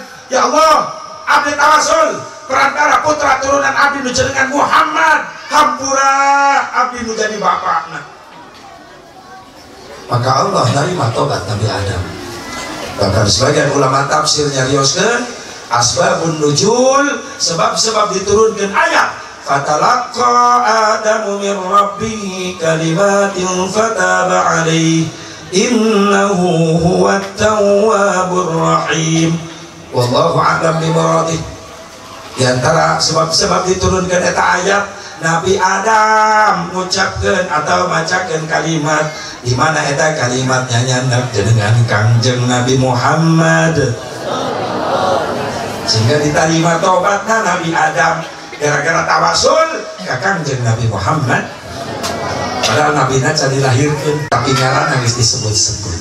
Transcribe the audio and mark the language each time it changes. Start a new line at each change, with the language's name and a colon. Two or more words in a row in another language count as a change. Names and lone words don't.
Sundanese: Ya Allah, abdi tawassul perantara putra turunan abdi nu jenengan Muhammad, hampura abdi nu jadi bapakna. Maka Allah narima tobat Nabi Adam. Bahkan sebagian ulama tafsir nyarioskeun asbabun nuzul, sebab-sebab diturunkan ayat
Arabic: فتلقى آدم من ربه كلمات فتاب عليه إنه هو التواب الرحيم. والله أعلم بمراده.
Sundanese: Di antara sebab-sebab diturunkan eta ayat, Nabi Adam
Indonesian: mengucapkan atau
Sundanese: macakan kalimat di mana eta kalimatnya nyandak dengan Kangjeng Nabi Muhammad, sehingga diterima tobatna Nabi Adam gara-gara tawasul ke Kangjeng Nabi Muhammad. Padahal Nabi Naca dilahirkan tapi ngaran nangis disebut-sebut.